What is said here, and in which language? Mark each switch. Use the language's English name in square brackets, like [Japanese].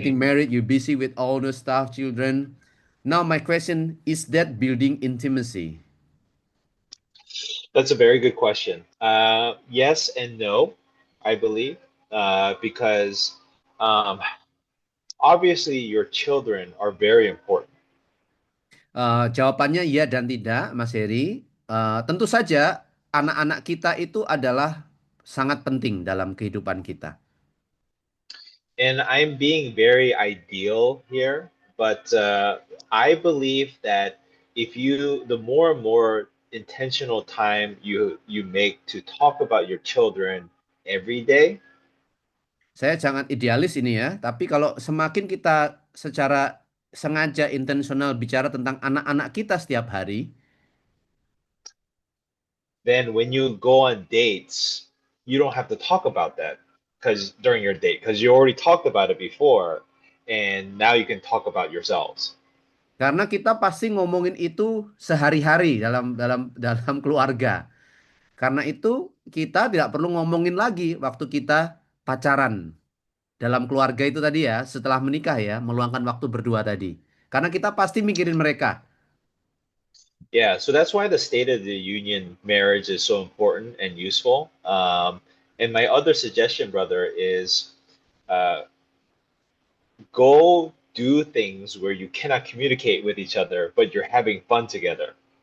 [English] getting married, you're busy with all the stuff, children. Now, my question is that building intimacy? That's a very good question. Yes and no, I believe, because um, obviously your children are very important. [Indonesian] Jawabannya iya dan tidak, Mas Heri. Tentu saja anak-anak kita itu adalah sangat penting dalam kehidupan kita. [English] And I'm being very ideal here, but I believe that the more and more intentional time you make to talk about your children every day, [Indonesian] Saya jangan idealis ini ya, tapi kalau semakin kita secara sengaja intensional bicara tentang anak-anak kita setiap hari, [English] then when you go on dates, you don't have to talk about that because during your date, because you already talked about it before, and now you can talk about yourselves. [Indonesian] karena kita pasti ngomongin itu sehari-hari dalam dalam dalam keluarga. Karena itu kita tidak perlu ngomongin lagi waktu kita pacaran dalam keluarga itu tadi ya, setelah menikah ya, meluangkan waktu berdua tadi. Karena kita pasti mikirin mereka. [English] Yeah, so that's why the State of the Union marriage is so important and useful. And my other suggestion, brother, is uh, go do things where you cannot communicate with each other, but you're having fun together.